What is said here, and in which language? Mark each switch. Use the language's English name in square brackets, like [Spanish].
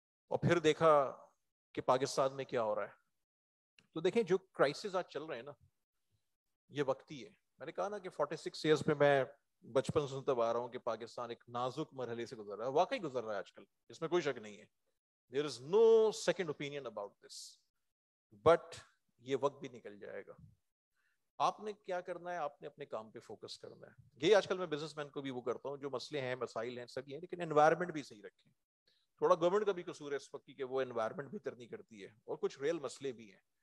[Urdu] اور پھر دیکھا کہ پاکستان میں کیا ہو رہا ہے. تو دیکھیں جو کرائسس آج چل رہے ہیں نا, یہ وقتی ہے. میں نے کہا نا کہ 46 ایئرس میں میں بچپن سے سنتا آ رہا ہوں کہ پاکستان ایک نازک مرحلے سے گزر رہا ہے. واقعی گزر رہا ہے آج کل, اس میں کوئی شک نہیں ہے. [English] There is no second opinion about this. [Urdu] But یہ وقت بھی نکل جائے گا. آپ نے کیا کرنا ہے, آپ نے اپنے کام پہ فوکس کرنا ہے. یہ آج کل میں بزنس مین کو بھی وہ کرتا ہوں, جو مسئلے ہیں, مسائل ہیں, سب یہ ہیں, لیکن انوائرمنٹ بھی صحیح رکھیں. تھوڑا گورنمنٹ کا بھی قصور ہے اس وقت کی کہ وہ انوائرمنٹ بہتر نہیں کرتی ہے, اور کچھ ریئل مسئلے بھی ہیں.